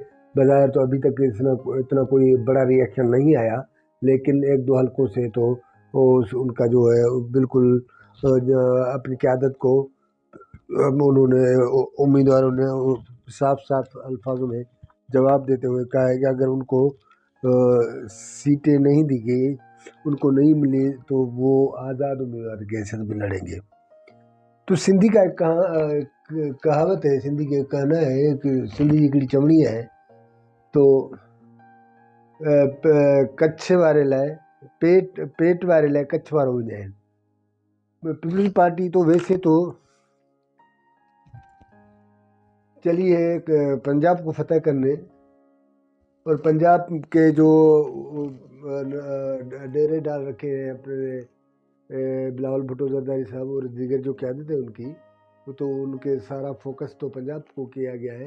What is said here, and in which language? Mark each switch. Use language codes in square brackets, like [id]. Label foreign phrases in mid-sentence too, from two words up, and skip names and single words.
[ur] بظاہر تو ابھی تک اتنا کوئی بڑا ری ایکشن نہیں آیا، لیکن ایک دو حلقوں سے تو ان کا جو ہے بالکل اپنی قیادت کو انہوں نے امیدواروں نے صاف صاف الفاظوں میں جواب دیتے ہوئے کہا ہے کہ اگر ان کو سیٹیں نہیں دی گئی، ان کو نہیں ملی، تو وہ آزاد امیدوار کے حیثیت میں لڑیں گے. تو سندھی کا ایک کہاوت ہے، سندھی کے کہنا ہے کہ [sd] सिंधी हिकिड़ी चवणी है, तो कच्छ वारे लाइ पेट वारे लाइ कच्छ वारो हुजाइन। [ur] پیپلز پارٹی تو ویسے تو چلی ہے پنجاب کو فتح کرنے، اور پنجاب کے جو ڈیرے ڈال رکھے ہیں اپنے بلاول بھٹو زرداری صاحب اور دیگر جو قیادت ہے ان کی، وہ تو ان کے سارا فوکس تو پنجاب کو کیا گیا ہے.